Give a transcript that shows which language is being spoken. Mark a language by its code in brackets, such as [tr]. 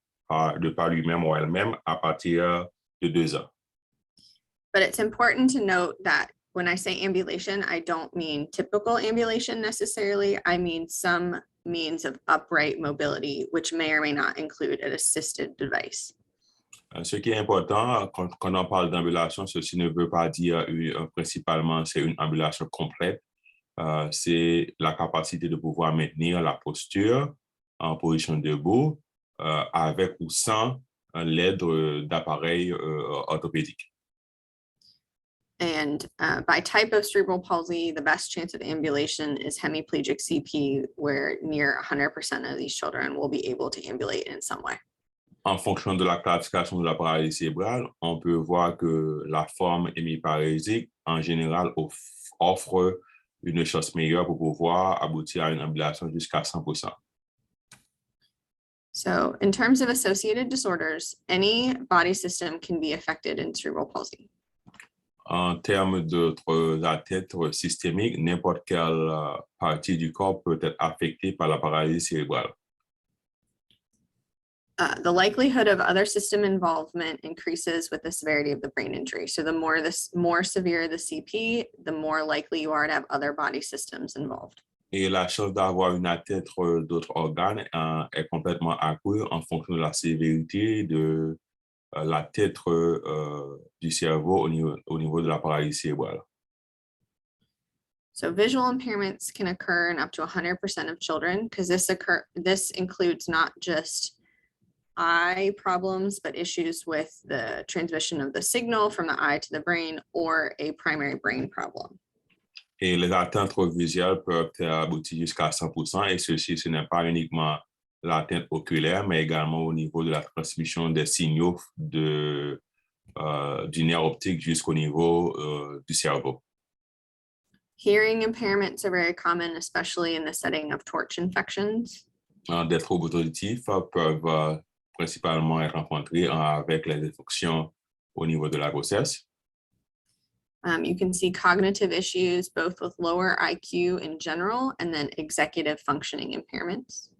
[fr] de par lui-même ou elle-même à partir de 2 ans. [en] But it's important to note that when I say ambulation, I don't mean typical ambulation necessarily. I mean some means of upright mobility, which may or may not include an assisted device. [fr] Ce qui est important, quand on parle d'ambulation, ceci ne veut pas dire principalement c'est une ambulation complète. C'est la capacité de pouvoir maintenir la posture en position debout avec ou sans l'aide d'appareils orthopédiques. [en] And by type of cerebral palsy, the best chance of ambulation is hemiplegic CP, where near 100% of these children will be able to ambulate in some way. [fr] En fonction de la classification de la paralysie cérébrale, on peut voir que la forme hémiparésique, en général, offre une chance meilleure pour pouvoir aboutir à une ambulation jusqu'à 100%. [en] So in terms of associated disorders, any body system can be affected in cerebral palsy. [fr] En termes d'autres atteintes systémiques, n'importe quelle partie du corps peut être affectée par la paralysie cérébrale. [en] The likelihood of other system involvement increases with the severity of the brain injury. So the more severe the CP, the more likely you are to have other body systems involved. [fr] Et la chance d'avoir une atteinte d'autres organes est complètement accrue en fonction de la sévérité de la tête du cerveau au niveau de la paralysie cérébrale. [en] So visual impairments can occur in up to 100% of children, because this includes not just eye problems, but issues with the transmission of the signal from the eye to the brain or a primary brain problem. [fr] Et les atteintes visuelles peuvent aboutir jusqu'à 100%, et ceci, ce n'est pas uniquement l'atteinte oculaire, mais également au niveau de la transmission des signaux du nerf optique jusqu'au niveau du cerveau. [en] Hearing impairments are very common, especially in the setting of torch infections. [fr] Des troubles auditifs peuvent principalement être rencontrés avec les infections au niveau de la grossesse. [en] You can see cognitive issues, both with lower IQ in general and then executive functioning impairments.